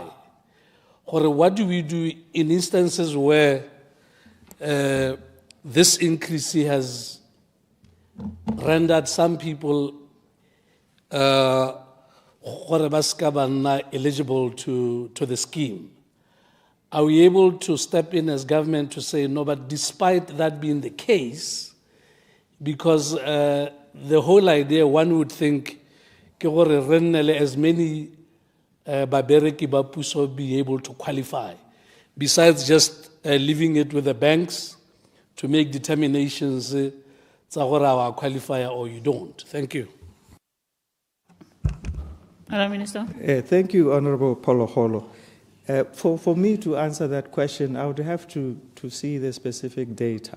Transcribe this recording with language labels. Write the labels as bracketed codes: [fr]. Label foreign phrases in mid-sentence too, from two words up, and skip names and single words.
[en] Or what do we do in instances where this increase has rendered some people eligible to the scheme? Are we able to step in as government to say, no, but despite that being the case, because the whole idea, one would think, as many [tn] babereki ba puso [en] be able to qualify. besides just leaving it with the banks to make determinations, qualify or you don't. Thank you. Madam Minister. Thank you, Honorable Polokgolo. For me to answer that question, I would have to see the specific data.